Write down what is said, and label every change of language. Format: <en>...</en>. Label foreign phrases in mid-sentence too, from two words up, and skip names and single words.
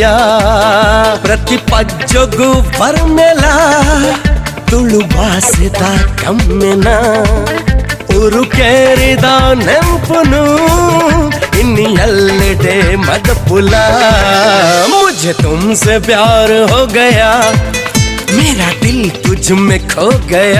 <tcy>ಪ್ರತಿ ಪಜ್ಜೊಗು ಬರ್ಮೆಲ ತುಳು ಬಾಸಿದ ಕಮ್ಮೆನ ಉರುಕೇರಿದ ನೆಂಪುನು ಇನ್ನು ಎಲ್ಲೆಡೆ ಮದಪುಲ।</tcy> <hi>ಮುझे तुमसे प्यार हो गया, मेरा दिल तुझ में खो गया।</hi>